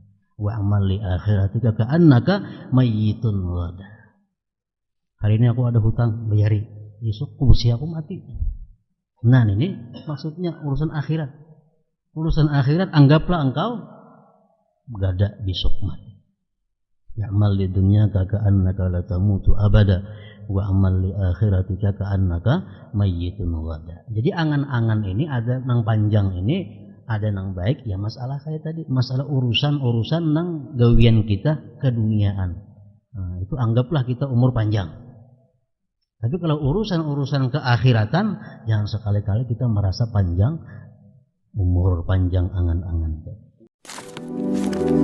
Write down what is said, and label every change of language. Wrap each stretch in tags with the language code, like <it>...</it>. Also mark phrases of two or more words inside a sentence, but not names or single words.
<ar>واعمل لآخرتك كأنك ميت غدا.</ar> <bjn>Hari ini aku ada hutang, bayari. Besok busi aku mati. Nah, ini maksudnya urusan akhirat. Urusan akhirat anggaplah engkau gada besok mati.</bjn> <ar>يعمل لدنياك كأنك لا تموت أبدا واعمل لآخرتك كأنك ميت غدا.</ar> <bjn>Jadi angan-angan ini ada nang panjang ini, ada nang baik, ya masalah kayak tadi, masalah urusan-urusan nang gawian kita keduniaan. Nah, itu anggaplah kita umur panjang. Tapi kalau urusan-urusan keakhiratan, jangan sekali-kali kita merasa panjang umur, panjang angan-angan.</bjn>